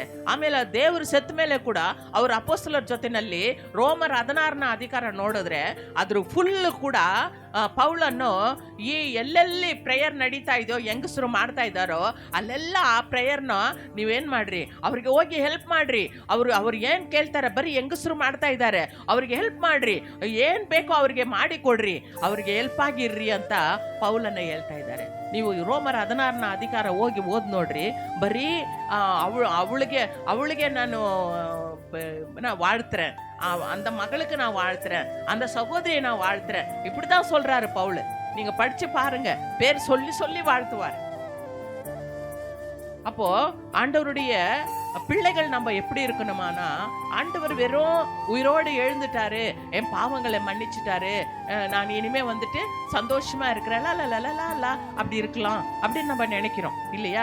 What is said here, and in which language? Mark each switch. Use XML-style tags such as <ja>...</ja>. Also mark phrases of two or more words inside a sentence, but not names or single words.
<kn>ಆಮೇಲೆ ದೇವರು ಸತ್ತ ಮೇಲೆ ಕೂಡ ಅವ್ರ ಅಪೊಸ್ತಲರ ಜೊತೆನಲ್ಲಿ ರೋಮರ್ 16ನ ಅಧಿಕಾರ ನೋಡಿದ್ರೆ ಅದ್ರ ಫುಲ್ ಕೂಡ ಪೌಲನ್ನು ಈ ಎಲ್ಲೆಲ್ಲಿ ಪ್ರೇಯರ್ ನಡೀತಾ ಇದೆಯೋ, ಹೆಂಗಸರು ಮಾಡ್ತಾ ಇದ್ದಾರೋ ಅಲ್ಲೆಲ್ಲ ಆ ಪ್ರೇಯರ್ನ ನೀವೇನು ಮಾಡ್ರಿ, ಅವ್ರಿಗೆ ಹೋಗಿ ಹೆಲ್ಪ್ ಮಾಡ್ರಿ. ಅವ್ರು ಏನು ಕೇಳ್ತಾರೆ, ಬರೀ ಹೆಂಗಸರು ಮಾಡ್ತಾ ಇದ್ದಾರೆ, ಅವ್ರಿಗೆ ಹೆಲ್ಪ್ ಮಾಡ್ರಿ, ಏನು ಬೇಕೋ ಅವ್ರಿಗೆ ಮಾಡಿ ಕೊಡ್ರಿ, ಅವ್ರಿಗೆ ಹೆಲ್ಪ್ ಆಗಿರ್ರಿ ಅಂತ ಪೌಲನ್ನ ಹೇಳ್ತಾ ಇದ್ದಾರೆ. ನೀವು ರೋಮರ್ 16ನ ಅಧಿಕಾರ ಹೋಗಿ ಓದ್ ನೋಡ್ರಿ.</kn> <ta>ಬರೀ அவளுக்கு நான் வாழ்த்துறேன், அந்த மகளுக்கு நான் வாழ்த்துறேன், அந்த சகோதரியை நான் வாழ்த்துறேன், இப்படிதான் சொல்றாரு பவுல். நீங்க படிச்சு பாருங்க, பேர் சொல்லி சொல்லி வாழ்த்துவார். அப்போ ஆண்டவருடைய பிள்ளைகள் நம்ம எப்படி இருக்கணுமானா, ஆண்டவர் வெறும் உயிரோடு எழுந்துட்டாரு, என் பாவங்களை மன்னிச்சுட்டாரு, நான் இனிமே வந்துட்டு சந்தோஷமா இருக்கிறேன் அப்படி இருக்கலாம் அப்படின்னு நம்ம நினைக்கிறோம் இல்லையா?</ta>